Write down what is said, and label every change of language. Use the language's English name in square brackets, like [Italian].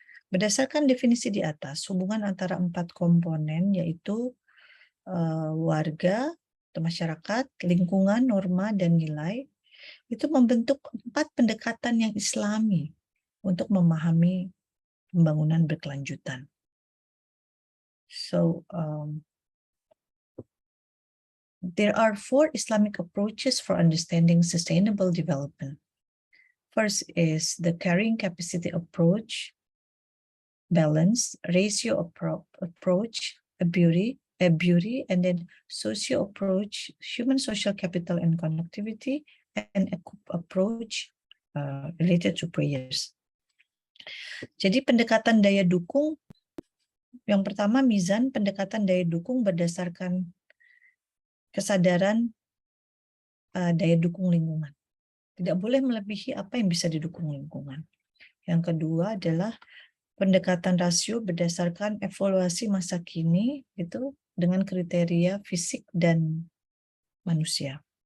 [Indonesian] Berdasarkan definisi di atas, hubungan antara 4 komponen yaitu warga atau masyarakat, lingkungan, norma, dan nilai itu membentuk 4 pendekatan yang Islami untuk memahami pembangunan berkelanjutan. [English] So there are 4 Islamic approaches for understanding sustainable development. First is the carrying capacity approach, balance, ratio approach, a beauty, and then socio approach, human social capital and connectivity, and approach related to prayers. [Indonesian] Jadi pendekatan daya dukung, yang pertama mizan, pendekatan daya dukung berdasarkan kesadaran daya dukung lingkungan. Tidak boleh melebihi apa yang bisa didukung lingkungan. Yang kedua adalah pendekatan rasio berdasarkan evaluasi masa kini itu dengan kriteria fisik dan manusia.